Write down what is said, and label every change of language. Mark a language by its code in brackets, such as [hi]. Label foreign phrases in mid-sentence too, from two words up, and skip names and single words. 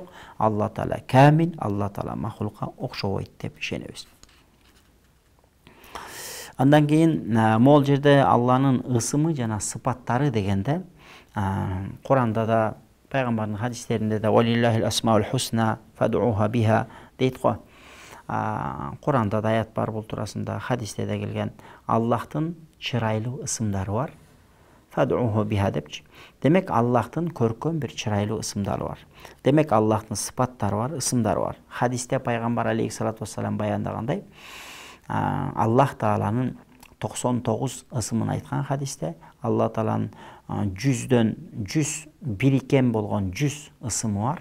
[ky] Алла Таала камил, Алла Таала махлукка окшобойт деп ишенебиз. Андан кийин могул жерде Алланын ысымы жана сыпаттары дегенде Куранда да, пайгамбардын хадистеринде да [ar] «ولله الأسماء الحسنى فادعوه بها» [ky] дейт го. Куранда да аят бар бул туурасында, хадисте да келген. Аллахтын чырайлуу ысымдары бар. [ar] فادعوه بها [ky] депчи. Демек Аллахтын көркөм бир чырайлуу ысымдары бар. Демек Аллахтын сыпаттары бар, ысымдары бар. Хадисте пайгамбар [ar] عليه الصلاة والسلام [ky] баяндагандай, Аллах Тааланын 99 ысымын айткан хадисте, Алла Тааланын 100дөн 100 бирикен болгон 100 ысымы бар.